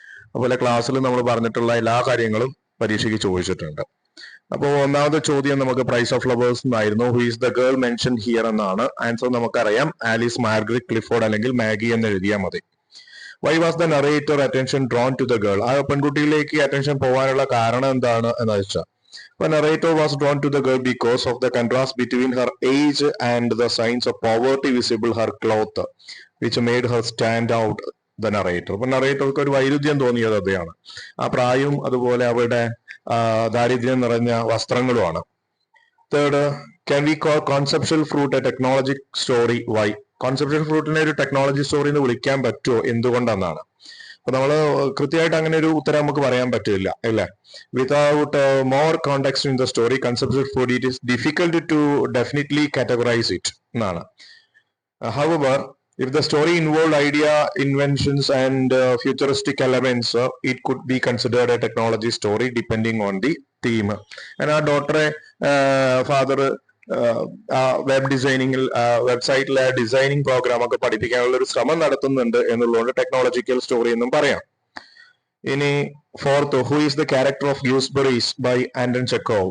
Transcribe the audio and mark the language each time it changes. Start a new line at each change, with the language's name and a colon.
Malayalam: അതുപോലെ ക്ലാസ്സിൽ നമ്മൾ പറഞ്ഞിട്ടുള്ള എല്ലാ കാര്യങ്ങളും പരീക്ഷയ്ക്ക് ചോദിച്ചിട്ടുണ്ട്. അപ്പോൾ ഒന്നാമത്തെ ചോദ്യം നമുക്ക്
English: price of flowers
Malayalam: എന്നായിരുന്നു.
English: who is the girl mention here
Malayalam: എന്നാണ്. ആൻസർ നമുക്കറിയാം, ആലീസ് മാർഗരറ്റ് ക്ലിഫോർഡ് അല്ലെങ്കിൽ മാഗി എന്ന് എഴുതിയാൽ മതി.
English: Why was the narrator attention drawn to the girl?
Malayalam: ആ പെൺകുട്ടിയിലേക്ക് അറ്റൻഷൻ പോകാനുള്ള കാരണം എന്താണ് എന്ന് വെച്ചാൽ,
English: narrator was drawn to the girl because of the contrast between her age and the signs of poverty visible her cloth, which made her stand out the narrator.
Malayalam: അപ്പൊ നറേറ്റർക്ക് ഒരു വൈരുദ്ധ്യം തോന്നിയത് അതെയാണ്. ആ പ്രായവും അതുപോലെ അവരുടെ ദാരിദ്ര്യം നിറഞ്ഞ വസ്ത്രങ്ങളുമാണ്.
English: Third, can we call conceptual fruit a technology story? Why?
Malayalam: Conceptual ഫ്രൂട്ടിനെ ഒരു ടെക്നോളജി സ്റ്റോറി എന്ന് വിളിക്കാൻ പറ്റുമോ, എന്തുകൊണ്ടെന്നാണ്. അപ്പൊ നമ്മള് കൃത്യമായിട്ട് അങ്ങനെ ഒരു ഉത്തരം നമുക്ക് പറയാൻ പറ്റില്ല, അല്ലേ?
English: without more context in the story, conceptual fruit it is difficult to definitely categorise it
Malayalam: എന്നാണ്.
English: However, if the story involved idea, inventions and futuristic elements, it could be considered a technology story depending on the theme. And our daughter, father,
Malayalam: web ഡിസൈനിങ്ങിൽ വെബ്സൈറ്റിലെ designing programme ഒക്കെ പഠിപ്പിക്കാനുള്ള ഒരു ശ്രമം നടത്തുന്നുണ്ട് എന്നുള്ളതുകൊണ്ട് technological story എന്നും പറയാം. ഇനി
English: Fourth, who is the character of gooseberries by Anton Chekhov?